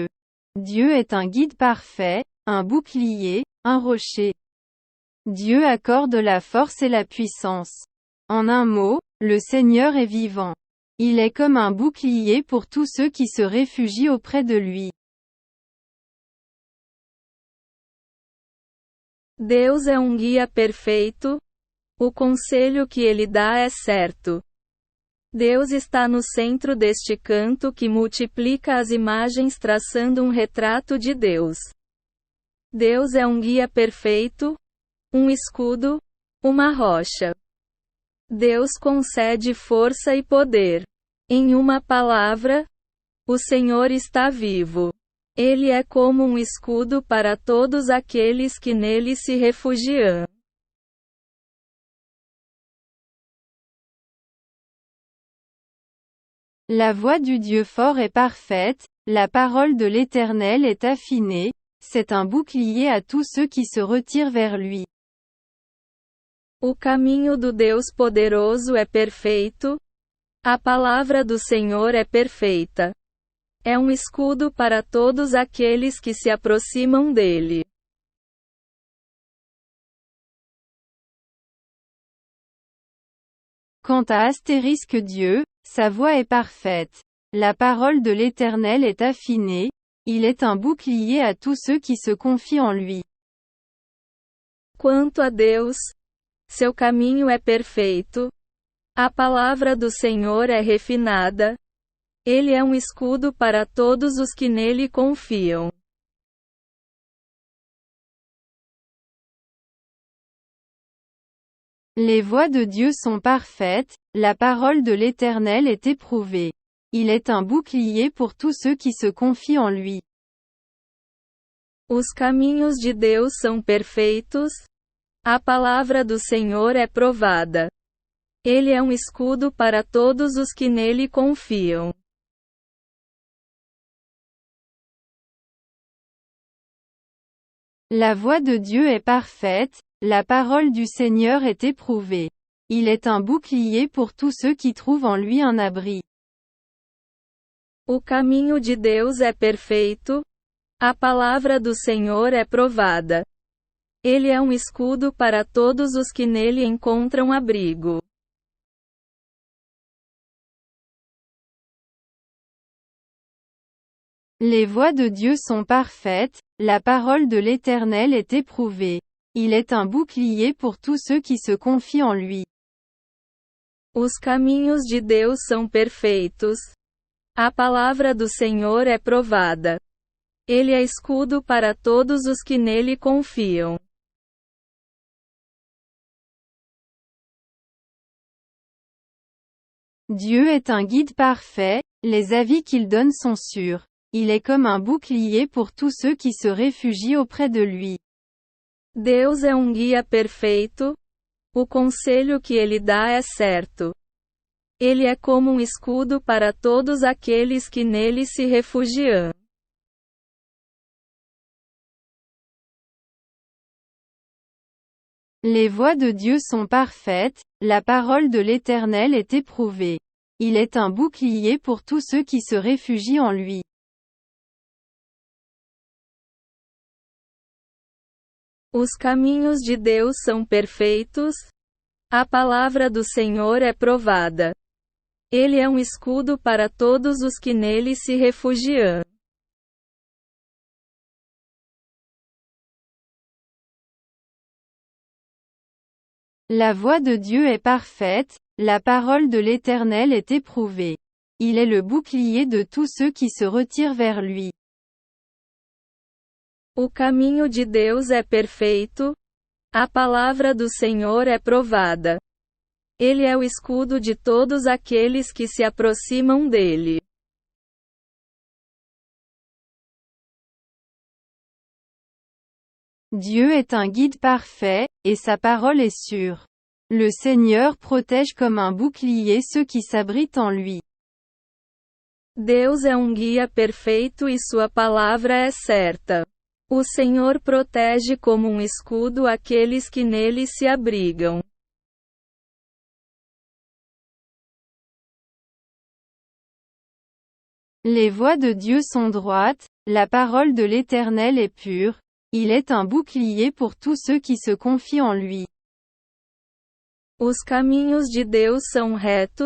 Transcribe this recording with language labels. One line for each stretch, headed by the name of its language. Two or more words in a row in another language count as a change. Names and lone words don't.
French: Dieu est un guide parfait, un bouclier, un rocher. Dieu accorde la force et la puissance. En un mot, le Seigneur est vivant. Il est comme un bouclier pour tous ceux qui se réfugient auprès de lui.
Portuguese: Deus é um guia perfeito. O conselho que ele dá é certo. Deus está no centro deste canto que multiplica as imagens traçando um retrato de Deus. Deus é um guia perfeito, um escudo, uma rocha. Deus concede força e poder. Em uma palavra, o Senhor está vivo. Ele é como um escudo para todos aqueles que nele se refugiam.
French: La voix du Dieu fort est parfaite, la parole de l'Éternel est affinée, c'est un bouclier à tous ceux qui se retirent vers lui.
Portuguese: O caminho do Deus poderoso é perfeito. A palavra do Senhor é perfeita. É um escudo para todos aqueles que se aproximam dele.
French: Quant à astérisque Dieu, sa voix est parfaite. La parole de l'Éternel est affinée, il est un bouclier à tous ceux qui se confient en lui.
Portuguese: Quanto a Deus, seu caminho é perfeito. A palavra do Senhor é refinada. Ele é um escudo para todos os que nele confiam.
French: Les voies de Dieu sont parfaites, la parole de l'Éternel est éprouvée. Il est un bouclier pour tous ceux qui se confient en lui.
Portuguese: Os caminhos de Deus são perfeitos. A palavra do Senhor é provada. Ele é um escudo para todos os que nele confiam.
French: La voix de Dieu est parfaite, la parole du Seigneur est éprouvée. Il est un bouclier pour tous ceux qui trouvent en lui un abri.
Portuguese: O caminho de Deus é perfeito. A palavra do Senhor é provada. Ele é um escudo para todos os que nele encontram abrigo.
French: Les voies de Dieu sont parfaites, la parole de l'Éternel est éprouvée. Il est un bouclier pour tous ceux qui se confient en lui.
Portuguese: Os caminhos de Deus são perfeitos. A palavra do Senhor é provada. Ele é escudo para todos os que nele confiam.
French: Dieu est un guide parfait, les avis qu'il donne sont sûrs. Il est comme un bouclier pour tous ceux qui se réfugient auprès de lui.
Portuguese: Deus é um guia perfeito. O conselho que ele dá é certo. Ele é como um escudo para todos aqueles que nele se refugiam.
French: Les voies de Dieu sont parfaites, la parole de l'Éternel est éprouvée. Il est un bouclier pour tous ceux qui se réfugient en lui.
Portuguese: Os caminhos de Deus são perfeitos. A palavra do Senhor é provada. Ele é um escudo para todos os que nele se refugiam.
French: La voie de Dieu est parfaite, la parole de l'Éternel est éprouvée. Il est le bouclier de tous ceux qui se retirent vers lui.
Portuguese: O caminho de Deus é perfeito. A palavra do Senhor é provada. Ele é o escudo de todos aqueles que se aproximam dele.
French: Dieu est un guide parfait, et sa parole est sûre. Le Seigneur protège comme un bouclier ceux qui s'abritent en lui.
Portuguese: Deus é um guia perfeito e sua palavra é certa. O Senhor protege como um escudo aqueles que nele se abrigam.
French: Les voies de Dieu sont droites, la parole de l'Éternel est pure. Il est un bouclier pour tous ceux qui se confient en lui.
Portuguese: Os caminhos de Deus são retos.